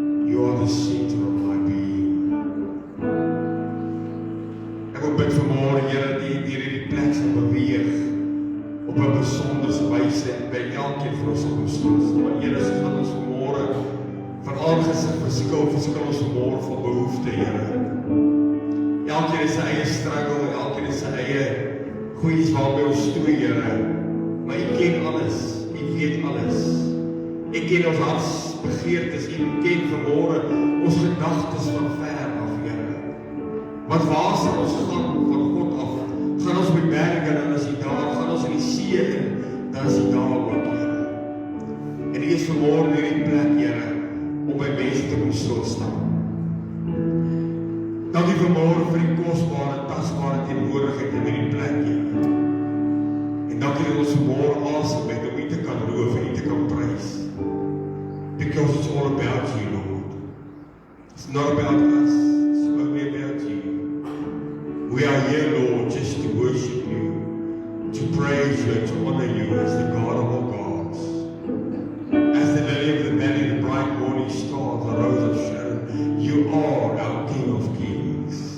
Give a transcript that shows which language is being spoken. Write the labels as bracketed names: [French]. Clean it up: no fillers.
[English] You are the center of my being. [Afrikaans] Ek wil bid vanmôre, Here, dat U hierdie plek sal beweeg op 'n besondere wyse by elkeen van ons kom stil. Maar Here, ons gaan ons vanmôre van aangesig verskil ons vanmôre van behoefte, Here. Elkeen het sy eie struggle, elkeen het sy eie goeies waarmee ons stoei, Here. Maar U ken alles, U weet alles. U ken ons hartsbegeertes, U ken vanmôre ons gedagtes van ver af, Here. Want waar sal ons gaan van God af? Gaan ons by berge, dan is U daar. Gaan ons in die see in, dan is U daar ook, Here. En U is vanmôre in hierdie plek, Here, om by mense te kom stilstaan. Dankie vanmôre vir die kosbare, tasbare teenwoordigheid in hierdie plek, Here. En dankie dat ons vanmôre asem het om U te kan loof en U te kan prys. [English] Because it's all about You, Lord. It's not about us, it's only about You. We are here, Lord, just to worship You, to praise You, and to honor You as the God of all gods. As the lily of the valley, the bright morning star, the rose of Sharon, You are our King of kings.